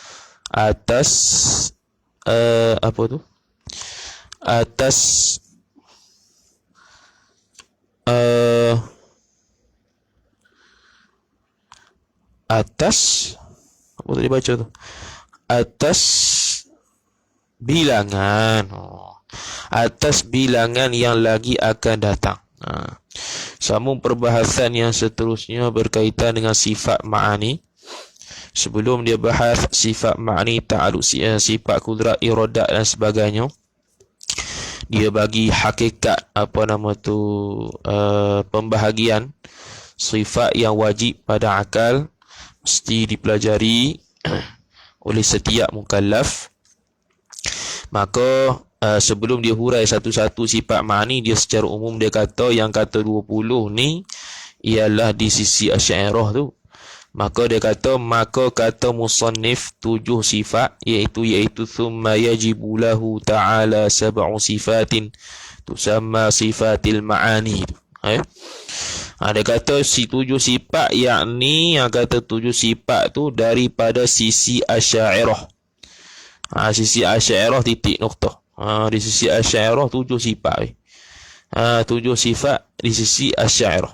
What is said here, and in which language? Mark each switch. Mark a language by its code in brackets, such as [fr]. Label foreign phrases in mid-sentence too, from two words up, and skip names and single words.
[ms] apa tadi baca tu, atas bilangan atas bilangan yang lagi akan datang. Sambung perbahasan yang seterusnya berkaitan dengan sifat ma'ani. Sebelum dia bahas sifat ma'ani ta'aluk, sifat kudrat, iradat dan sebagainya, dia bagi hakikat pembahagian sifat yang wajib pada akal, mesti dipelajari oleh setiap mukallaf. Maka sebelum dia hurai satu-satu sifat ma'ani, dia secara umum dia kata yang kata 20 ni ialah di sisi Asy'ariyah tu. Maka dia kata, maka kata musannif 7 sifat, iaitu [ar] ثم يجب له تعالى 7 صفات تسمى صفات المعاني. [ms] Dia kata si 7 sifat, yakni yang kata 7 sifat tu daripada sisi Asy'ariyah. Sisi Asy'ariyah titik noktah. Di sisi Asy'ariyah 7 sifat. 7 sifat di sisi Asy'ariyah.